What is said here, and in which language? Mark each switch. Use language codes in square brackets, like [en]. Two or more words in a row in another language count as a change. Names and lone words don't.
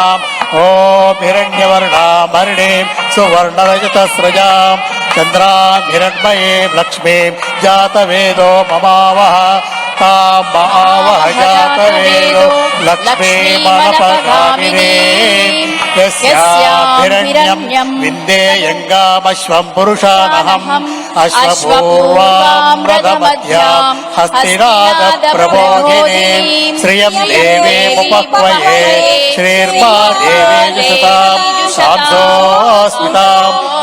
[sa] ఓం హిరణ్యవర్ణామరిణీం సువర్ణరజత స్రజాం చంద్రాం హిరణ్మయీం లక్ష్మీం జాతవేదో మమావహ తామావహ జాతవేదో లక్ష్మీమనపగామినీ यस्याभिरण्यम् विन्देयङ्गामश्वम् पुरुषानहम् अश्वपूर्वाम् रथमध्याम् हस्तिनादप्रबोधिनीम् श्रियम् देवीमुपक्वये श्रीर्मा देवीजुषताम् साध्वोऽस्मिताम्